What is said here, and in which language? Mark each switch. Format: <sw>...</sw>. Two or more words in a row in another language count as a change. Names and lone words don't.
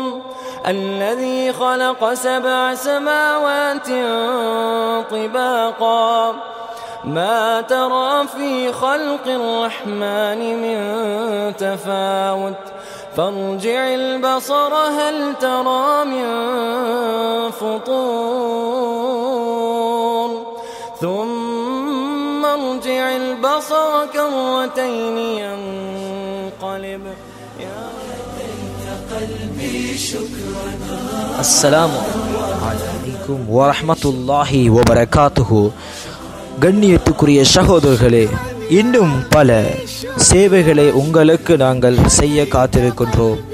<ar>الذي خلق 7 سماوات طباقا ما ترى في خلق الرحمن من تفاوت فارجع البصر هل ترى من فطور ثم ارجع البصر كرتين ينقلب السلام عليكم ورحمة الله وبركاته.</ar> <ta>கண்ணியத்துக்குரிய சகோதரர்களே, இன்னும் பல சேவைகளை உங்களுக்கு நாங்கள் செய்ய காத்திருக்கின்றோம்.</ta>